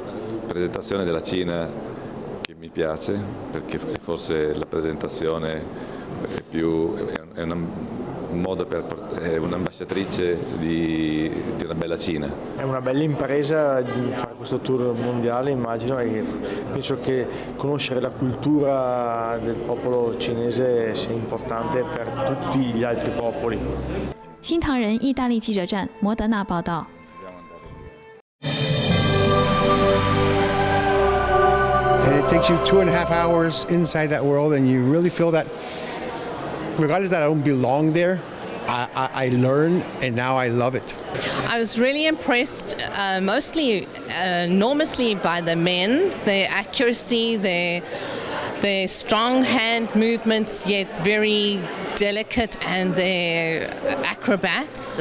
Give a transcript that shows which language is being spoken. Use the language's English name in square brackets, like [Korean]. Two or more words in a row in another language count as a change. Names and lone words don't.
[Italian] Presentazione della Cina che mi piace perché è forse la presentazione è un modo è un'ambasciatrice di una bella Cina. È una bella impresa di fare questo tour mondiale, immagino, e penso che conoscere la cultura del popolo cinese sia importante per tutti gli altri popoli. [Chinese] 新唐人意大利记者站摩德纳报道。 [English] And it takes you 2.5 hours inside that world, and you really feel that, regardless that I don't belong there, I learn, and now I love it. I was really impressed, mostly enormously by the men, their accuracy, their strong hand movements, yet very delicate, and their acrobats.